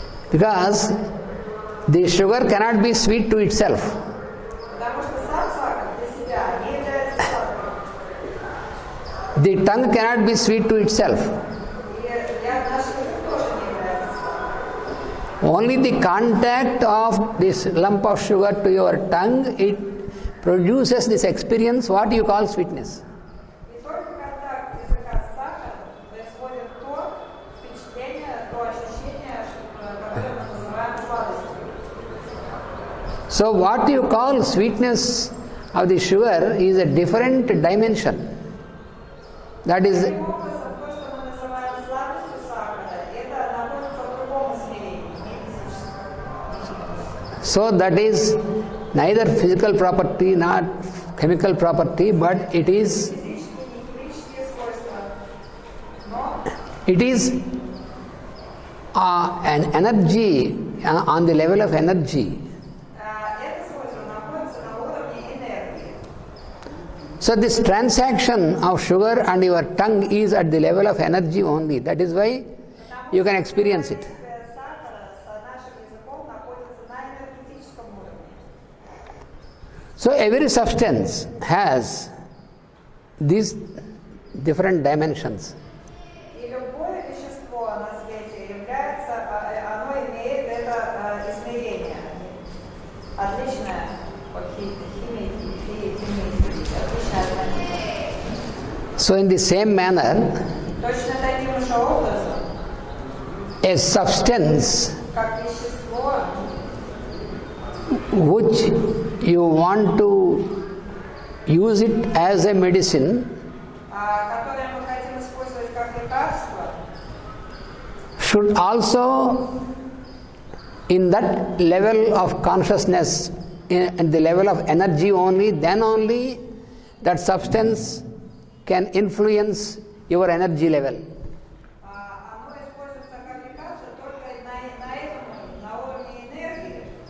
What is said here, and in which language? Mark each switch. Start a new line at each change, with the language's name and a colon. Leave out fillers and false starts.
English: Because the sugar cannot be sweet to itself.
Russian: Потому что сам сахар для себя не является сладким.
English: The tongue cannot be sweet to itself.
Russian: И наш язык тоже не является сладким.
English: Only the contact of this lump of sugar to your tongue, it produces this experience, what you call sweetness.
Russian: И только контакт языка с сахаром происходит то впечатление, то ощущение, которое мы называем сладостью.
English: So what you call sweetness of the sugar is a different dimension. That is,
Russian: Таким образом, то, что мы называем сладостью сахара, это находится в другом измерении, не физическом.
English: so that is neither physical property nor chemical property, but it is
Russian: Физические, не химические свойства, но
English: it is an energy on the level of energy.
Russian: это свойство находится на уровне энергии.
English: So this transaction of sugar and your tongue is at the level of energy only. That is why you can experience it.
Russian: Взаимодействие сахара с нашим языком находится на энергетическом уровне.
English: So every substance has these different dimensions.
Russian: И любое вещество на свете является, оно имеет это измерение, отличное от химии, отличное от химии.
English: So in the same manner,
Russian: Точно таким же образом,
English: a substance
Russian: как вещество,
English: which you want to use it as a medicine
Russian: которое мы хотим использовать как лекарство,
English: should also, in that level of consciousness, in the level of energy only, then only that substance can influence your energy level.
Russian: оно используется как лекарство только на этом, на уровне энергии.